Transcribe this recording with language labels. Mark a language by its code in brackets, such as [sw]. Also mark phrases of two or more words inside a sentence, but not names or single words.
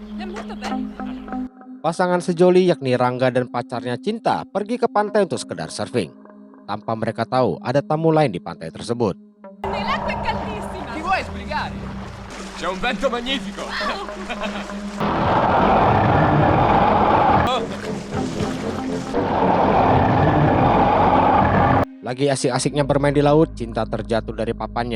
[it] È molto bello. [id] Pasangan sejoli yakni Rangga dan pacarnya Cinta pergi ke pantai untuk sekedar surfing. Tanpa mereka tahu ada tamu lain di pantai tersebut. [it] L'acqua è caldissima. Ti vuoi sbrigare? C'è un vento magnifico. [id] Lagi asik-asiknya bermain di laut, Cinta terjatuh dari papannya.